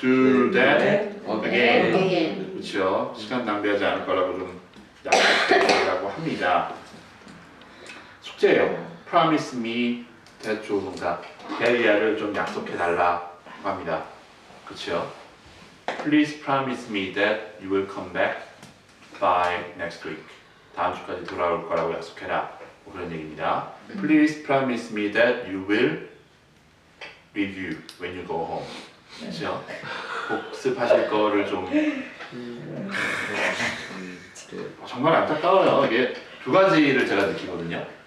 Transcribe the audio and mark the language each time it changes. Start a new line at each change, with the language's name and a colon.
English: do that again. again.
Korean: 그렇죠. 시간 낭비하지 않을 거라고 좀 약속해달라고 합니다. 숙제예요.
English: Promise me that
Korean: 조동사 대리아를 좀 약속해달라고 합니다. 그렇죠.
English: Please promise me that you will come back by next week.
Korean: 다음 주까지 돌아올 거라고 약속해라. 뭐 그런 얘기입니다.
English: Please promise me that you will review when you go home.
Korean: 그렇죠. 복습하실 거를 좀 정말 안타까워요. 이게 두 가지를 제가 느끼거든요.